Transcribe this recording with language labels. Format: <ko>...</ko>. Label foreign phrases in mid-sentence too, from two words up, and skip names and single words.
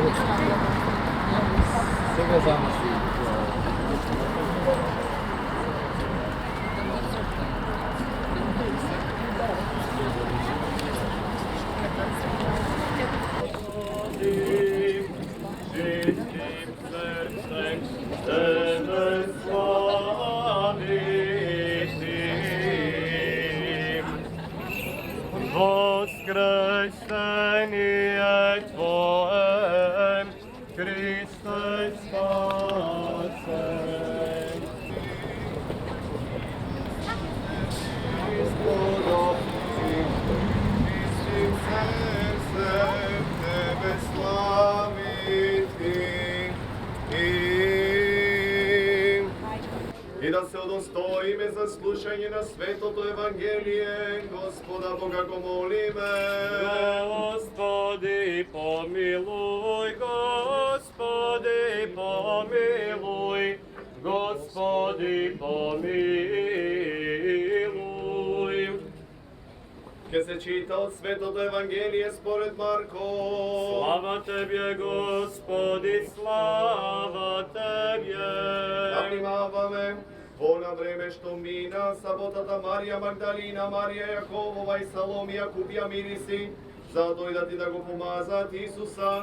<mk>Сега замисли.</mk> <cu>Čistim srcem tebe slavitim. Воскресение Твое, Христе спасен. Господом, чистим сердцем Тебе славити.</cu> <mk>И да се удостоиме за слушање на Светото Евангелие, Господа Бога го молиме.</mk> <cu>Господи, помилуй, Господи, помилуй, Господи, помилуй.</cu> <mk>Ке се чита од Светото Евангелие според Марко.</mk> <cu>Слава Тебе, Господи, слава Тебе.</cu> <mk>Да внимаваме. Она време што мина, саботата Марија Магдалина, Марија Јаковова и Саломија купија мириси, за да дојдат и да го помазаат Исуса.</mk>